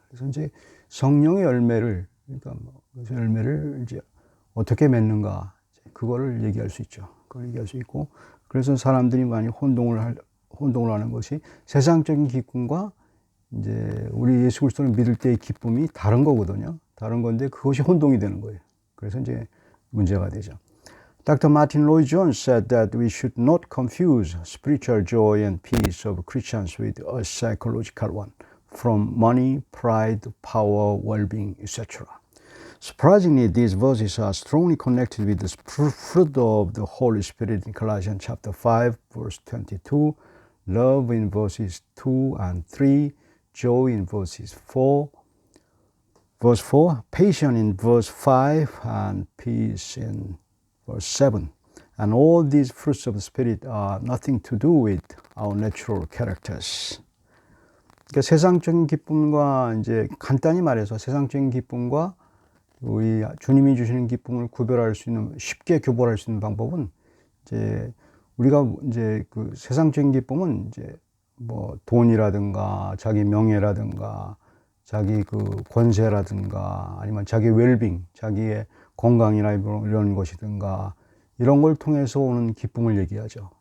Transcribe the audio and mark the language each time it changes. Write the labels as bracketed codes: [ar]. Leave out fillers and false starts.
[ko] 그래서 이제 성령의 열매를, 그러니까 그 열매를 이제 어떻게 맺는가, 그거를 얘기할 수 있죠. 그걸 얘기할 수 있고, 그래서 사람들이 많이 혼동을 하는 것이 세상적인 기쁨과 이제 우리 예수 그리스도를 믿을 때의 기쁨이 다른 거거든요. 다른 건데 그것이 혼동이 되는 거예요. 그래서 이제 문제가 되죠. [en] Dr. Martin Lloyd-Jones said that we should not confuse spiritual joy and peace of Christians with a psychological one, from money, pride, power, well-being, etc. Surprisingly, these verses are strongly connected with the fruit of the Holy Spirit in Colossians chapter 5, verse 22, love in verses 2 and 3, joy in verse 4, patience in verse 5, and peace in verse 7. And all these fruits of the Spirit are nothing to do with our natural characters. [ko] 그러니까 세상적인 기쁨과 이제 간단히 말해서 세상적인 기쁨과 우리 주님이 주시는 기쁨을 구별할 수 있는, 쉽게 교벌할 수 있는 방법은 이제 우리가 이제 그 세상적인 기쁨은 이제 뭐 돈이라든가 자기 명예라든가 자기 그 권세라든가 아니면 자기 웰빙, 자기의 건강이나 이런 것이든가 이런 걸 통해서 오는 기쁨을 얘기하죠.